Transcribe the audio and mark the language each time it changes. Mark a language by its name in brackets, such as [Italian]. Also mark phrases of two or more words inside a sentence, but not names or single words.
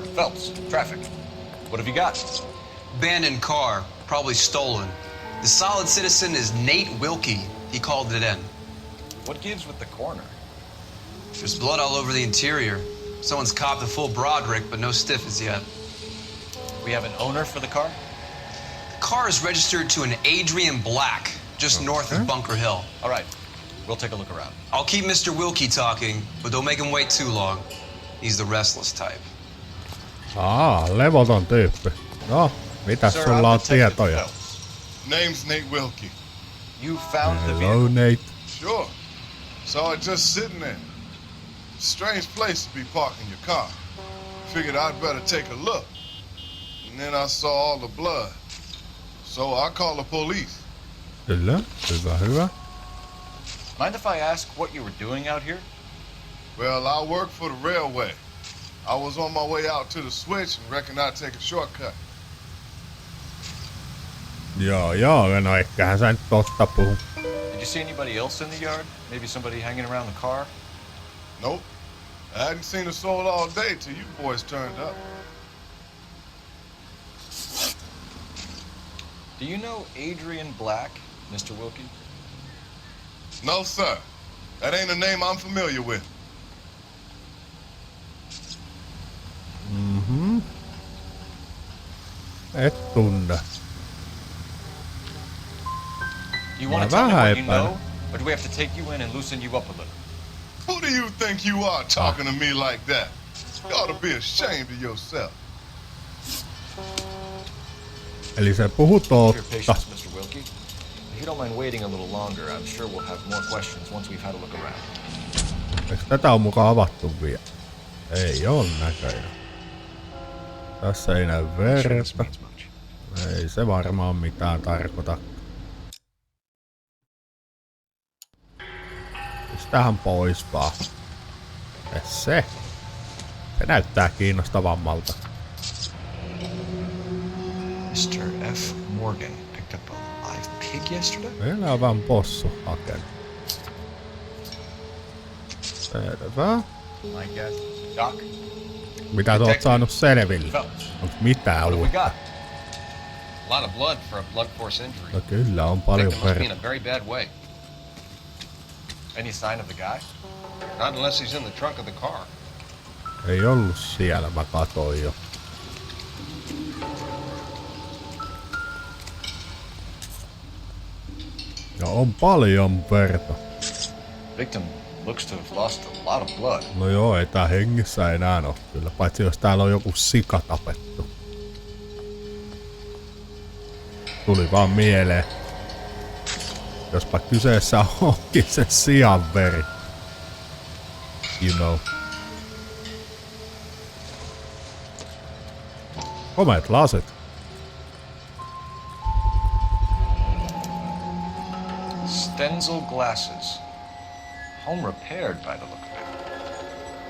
[English] Phelps, traffic. What have you got? Abandoned car, probably stolen. The solid citizen is Nate Wilkie. He called it in. What gives with the corner? There's blood all over the interior. Someone's copped a full Broderick, but no stiff as yet. We have an owner for the car? The car is registered to an Adrian Black, just north of Bunker Hill. All right, we'll take a look around. I'll keep Mr. Wilkie talking, but don't make him wait too long. He's the restless type. [Finnish] Levoton tyyppi. No, mitäs sulla on tietoja? [English] Name's Nate Wilkie. You found the vehicle? Hello, Nate. Sure. Saw it just sitting there. Strange place to be parking your car. Figured I'd better take a look. And then I saw all the blood. So I called the police. [Finnish] Kyllä, hyvä. [English] Mind if I ask what you were doing out here? Well, I work for the railway. I was on my way out to the switch and reckoned I'd take a shortcut. [Finnish] Joo, no eiköhän sä nyt totta puhu. [English] Did you see anybody else in the yard? Maybe somebody hanging around the car? Nope. I hadn't seen a soul all day till you boys turned up. Do you know Adrian Black, Mr. Wilkie? No, sir. That ain't a name I'm familiar with. [Finnish] Et tunne. [English] You want to tell me what you know, or do we have to take you in and loosen you up a little? Who do you think you are talking to me like that? You ought to be ashamed of yourself. [Finnish] Eli se puhuu totta. [English] Mr. Wilkie. If you don't mind waiting a little longer, I'm sure we'll have more questions once we've had a look around. [Finnish] Eikö tätä on mukaan avattu vielä? Ei oo näköjään. Tässä ei näy verta. Ei se varmaan mitään tarkoita. Pistähän pois vaan. Se näyttää kiinnostavammalta. [English] Mr. F. Morgan picked up a live pig yesterday? [Finnish] Meillä on vähän possu hakenut. Selvä. [English] My guess. Doc? [Finnish] Mitä oot saanut selville? Onko mitään uutta? [English] A lot of blood for a blunt force injury. [Finnish] No kyllä on paljon verta. [English] In a very bad way. Any sign of the guy? Not unless he's in the trunk of the car. [Finnish] Ei ollut siellä, mä katoin jo. Ja on paljon verta. [English] Victim looks to have lost a lot of blood. [Finnish] No joo, ei tää hengissä enää oo kyllä, paitsi jos täällä on joku sika tapettu. Tuli vaan mieleen. Jospa kyseessä onkin se sian veri. [English] You know. [Finnish] Komeet lasit. [English] Stenzel glasses. Home repaired by the look of it.